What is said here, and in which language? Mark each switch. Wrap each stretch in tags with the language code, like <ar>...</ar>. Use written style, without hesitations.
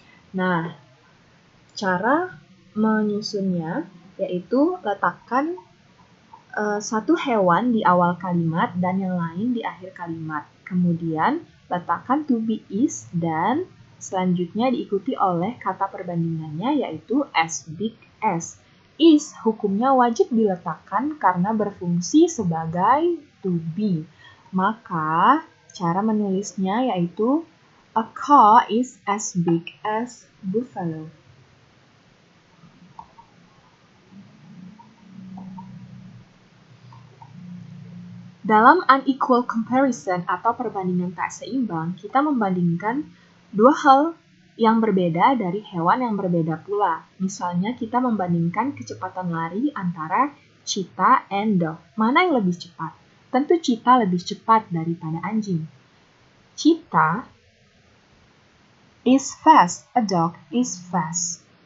<id>Nah, cara menyusunnya yaitu letakkan satu hewan di awal kalimat dan yang lain di akhir kalimat. Kemudian, letakkan</id> <en>to be is</en> <id>dan selanjutnya diikuti oleh kata perbandingannya yaitu</id> <en>as big as.</en> <id>Is hukumnya wajib diletakkan karena berfungsi sebagai</id> <en>to be.</en> <id>Maka, cara menulisnya yaitu</id> <en>a cow is as big as buffalo.</en> <id>Dalam unequal comparison atau perbandingan tak seimbang, kita membandingkan dua hal yang berbeda dari hewan yang berbeda pula. Misalnya kita membandingkan kecepatan lari antara cheetah</id> <en>and dog.</en> <id>Mana yang lebih cepat? Tentu cheetah lebih cepat daripada anjing.</id> <en>Cheetah is fast, a dog is fast.</en>